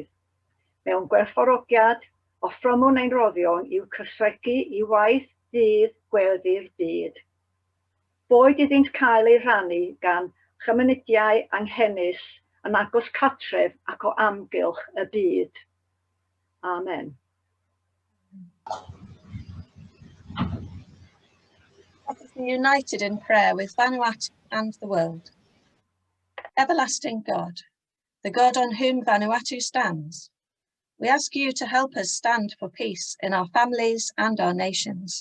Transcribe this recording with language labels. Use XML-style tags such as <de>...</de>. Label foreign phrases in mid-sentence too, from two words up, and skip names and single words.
<cy>Mewn gwerthfawrogiad, offrymwn ein roddion i'w cysregu i waith Dydd Gweddi'r Byd. Boed iddynt cael ei rhannu gan chymunedau anghennus yn agos cartref ac o amgylch y byd. Amen.</cy> <en>Let us be united in prayer with Vanuatu and the world. Everlasting God, the God on whom Vanuatu stands, we ask you to help us stand for peace in our families and our nations.</en>